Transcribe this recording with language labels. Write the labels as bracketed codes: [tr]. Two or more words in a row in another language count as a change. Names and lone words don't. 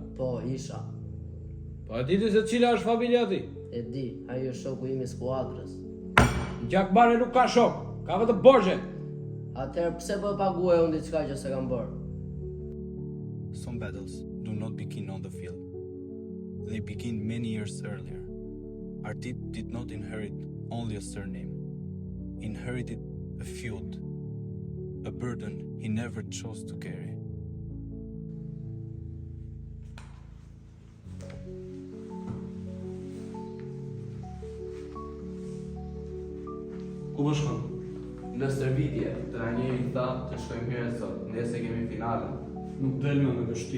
[sq] Po, isha. Po e diti se cila është familja ti? E di, ajo është shoku im I skuadrës. Gjakbari nuk ka shok, ka vetëm borxhe. Atëherë pse po e paguaj unë diçka që se kam bërë? [en] Some battles do not begin on the field. They begin many years earlier. Artit did not inherit only a surname. He inherited a feud, a burden he never chose to carry. [sq] Ku po shkon? Në stërvitje, trajneri tha të shkojmë herë sot, nese kemi finalen. Nuk del më me vështi.